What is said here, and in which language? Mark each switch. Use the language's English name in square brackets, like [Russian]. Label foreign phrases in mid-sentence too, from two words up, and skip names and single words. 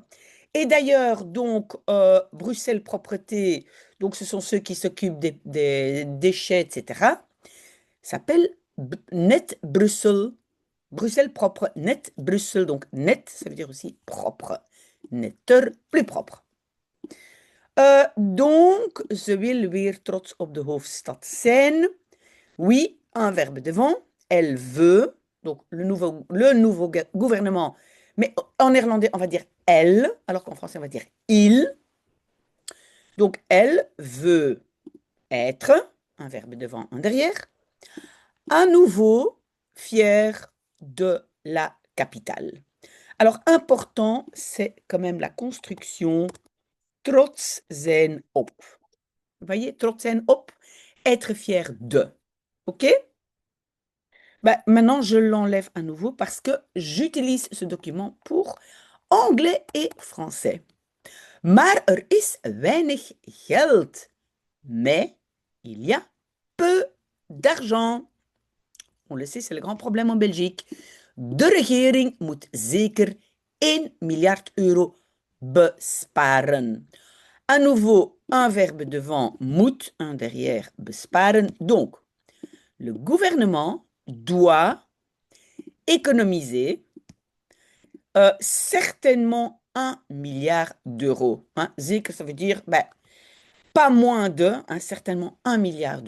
[French] Et d'ailleurs, donc, Bruxelles Propreté, donc ce sont ceux qui s'occupent des déchets, etc., s'appelle Net Bruxelles. Bruxelles propre, net Bruxelles. Donc, net, ça veut dire aussi propre. Netter, plus propre. Donc, [Dutch] ze wil weer trots op de hoofdstad zijn. [French] Oui, un verbe devant. Elle veut. Donc, le nouveau gouvernement. Mais en néerlandais, on va dire elle, alors qu'en français, on va dire il. Donc, elle veut être, un verbe devant, un derrière, à nouveau fier de la capitale. Alors, important, c'est quand même la construction [Dutch] trots zijn op. [French] Vous voyez, [Dutch] trots zijn op, [French] être fier de. OK? Maintenant, je l'enlève à nouveau parce que j'utilise ce document pour anglais et français. [Dutch] Maar is weinig geld. [French] Mais il y a peu d'argent. On le sait, c'est le grand problème en Belgique. [Dutch] De regering moet zeker 1 miljard euro besparen. [French] À nouveau, un verbe devant moet, un derrière besparen. Donc, le gouvernement doit économiser certainement 1 milliard d'euros. Zeker, ça veut dire pas moins de, certainement 1 milliard d'euros.